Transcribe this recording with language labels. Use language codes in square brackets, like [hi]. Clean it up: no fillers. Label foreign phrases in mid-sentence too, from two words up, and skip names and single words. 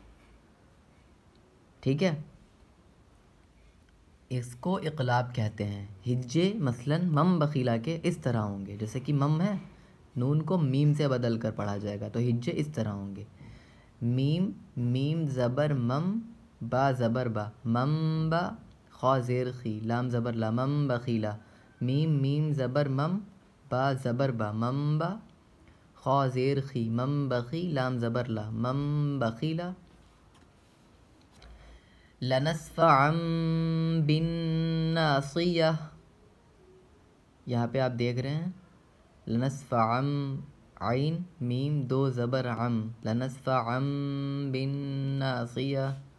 [ur] ٹھیک ہے، اس کو اقلاب کہتے ہیں. ہجے مثلاً [ar] مم بخیلا [ur] کے اس طرح ہوں گے، جیسے کہ مم ہے، نون کو میم سے بدل کر پڑھا جائے گا، تو ہجے اس طرح ہوں گے. میم زبر مم، با زبر با، مم با، خا زیر خی، لام زبر لا، [ar] مم بخیلا. [ur] میم زبر مم، با زبر با، مم با، خا زیر خی، مم بخی، لام زبر لا، [ar] مم بخیلا. لنسفعا بالناصیہ، [ur] یہاں پہ آپ دیکھ رہے ہیں لنسفعا، عین میم 2 زبر عم، [ar] لنسفعا بالناصیہ.